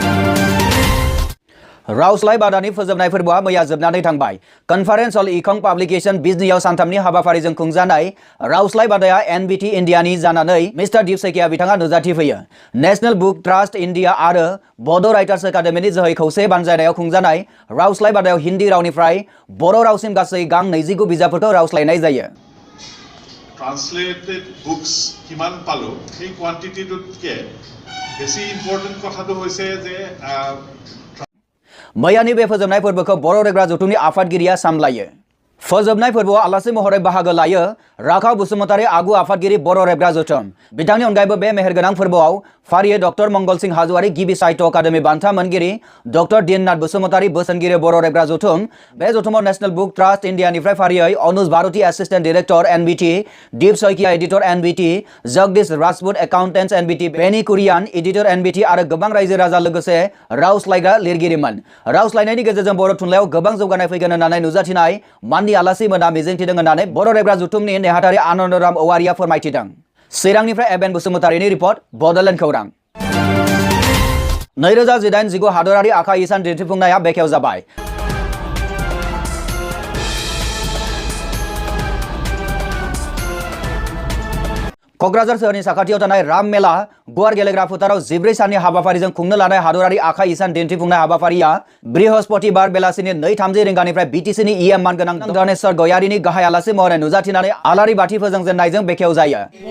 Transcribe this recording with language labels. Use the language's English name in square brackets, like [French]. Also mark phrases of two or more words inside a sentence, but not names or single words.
[Bodo] रावस्लाय बादानि फोजोबनाय फोरबोआ मैया जोबनानै थांबाय कनफारेन्स हल इखं पाब्लिकेशन बिजनीआव सानथामनि हाबाफारिजों खुंजानाय रावस्लाय बादाया NBT इन्डियानि जानानै मिस्टार दीप सैकिया बिथाङा नुजाथि फैयो नेशनेल बुक ट्रास्ट इन्डिया आरो बड' राइटार्स एकाडेमिनि जोहै खौसे बानजायनायाव खुंजानाय रावस्लाय बादायाव हिन्दी रावनिफ्राय बर' रावसिम गासै गां 29 बिजाबफोरखौ रावस्लायनाय जायो [English] translated books [Assamese] কিমান পালো সেই কোয়ান্টিটিটোতকে বেছি ইম্পৰ্টেন্ট কথাটো হৈছে যে [Bodo] मैयानि बे फोजोबनाय फोरबोखौ बर' रेबग्रा जथुमनि आफादगिरिया सामलायो फोजोबनाय फोरबोआव आलासि महरै बाहागो लायो राखाव बसुमतारी आगु आफादगिरि बर' रेबग्रा जथुम बिथांनि अनगायैबो बे मेहेरगोनां फोरबोआव फारियै डक्टर मंगल सिंह हाज'वारि गिबि साहित्य अकादेमि बान्था मोनगिरि डक्टर दीननाथ बसुमतारी बोसोनगिरि बर' रेबग्रा जथुम बे जथुमाव नेशनेल बुक ट्रास्ट इन्डियानिफ्राय फारियै अनुज भारती [English] Assistant Director [Bodo] NBT दीप सैकिया एडिटर NBT जगदीश राजपुत एकाउन्टेन्ट्स NBT बेनी कुरियान एडिटर NBT आरो गोबां रायजो राजा लोगोसे रावस्लायग्रा लिरगिरिमोन रावस्लायनायनि गेजेरजों बर' थुनलाइयाव गोबां जौगानाय फैगोन होननानै नुजाथिनाय माननि आलासि मोना मिजिंथिदों होननानै बर' रेबग्रा जथुमनि नेहाथारि आनन्दराम औवारिया फोरमायथिदों चिरांनिफ्राय एबेन बसुमतारीनि रिपर्ट बड'लेण्ड खौरां 2018-19 हादरारि आखाइ इसान दिन्थिफुंनाया बेखेव जाबाय क'क्राझार सोहोरनि साखाथियाव थानाय राम मेला गुवार गेलेग्रा फोथाराव 14 साननि हाबाफारिजों खुंनो लानाय हादरारि आखाइ इसान दिन्थिफुंनाय हाबाफारिया बृहस्पतिबार बेलासिनि 2:30 रिंगानिफ्राय BTCनि EM मानगोनां धनेश्वर गयारिनि गाहाय आलासि महरै नुजाथिनानै आलारि बाथि फोजोंजेननायजों बेखेव जायो